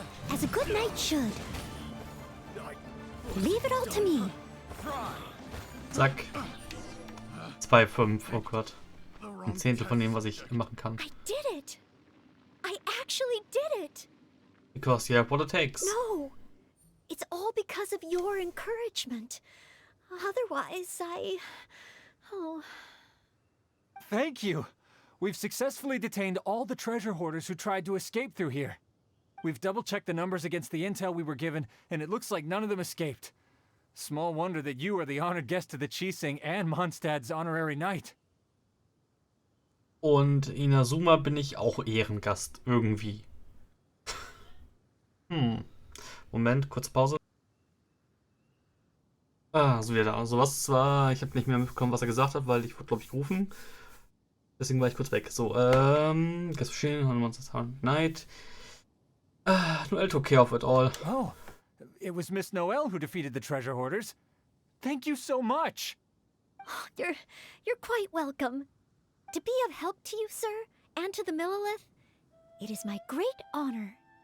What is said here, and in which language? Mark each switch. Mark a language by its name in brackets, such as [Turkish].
[English] As a good knight should. Leave it all to me. [German] Zack. 2,5. Oh Gott. Ein Zehntel von dem, was ich machen kann. [English] I did it. I actually did it. Because you have what it takes. No. It's all because of your encouragement. Otherwise, Oh. Thank you! We've successfully detained all the treasure hoarders who tried to escape through here. We've double-checked the numbers against the intel we were given, and it looks like none of them escaped. Small wonder that you are the honored guest of the Chising and Mondstadt's honorary knight. [German] Und in Inazuma bin ich auch Ehrengast. Irgendwie. Moment, kurze Pause. Ah, so wieder da. Also was zwar, ich habe nicht mehr mitbekommen, was er gesagt hat, weil ich wurde, glaube ich, gerufen. Deswegen war ich kurz weg. So, guess machine, Monsters Night. [English] Noel took care of it all. Oh, it was Miss Noel who defeated the treasure hoarders. Thank you so much. You're quite welcome. To be of help to you, sir, and to the Millelith, it is my great honor.